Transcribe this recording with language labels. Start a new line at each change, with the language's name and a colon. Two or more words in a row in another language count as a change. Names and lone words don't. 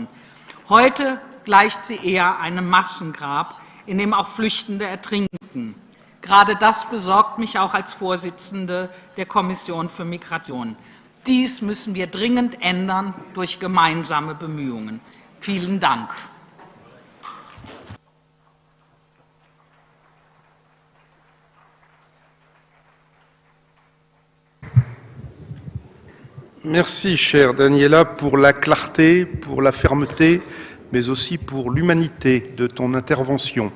German: Heute gleicht sie eher einem Massengrab, in dem auch Flüchtende ertrinken. Gerade das besorgt mich auch als Vorsitzende der Kommission für Migration. Dies müssen wir dringend ändern durch gemeinsame Bemühungen. Vielen Dank.
French: Merci, chère Daniela, pour la clarté, pour la fermeté, mais aussi pour l'humanité de ton intervention.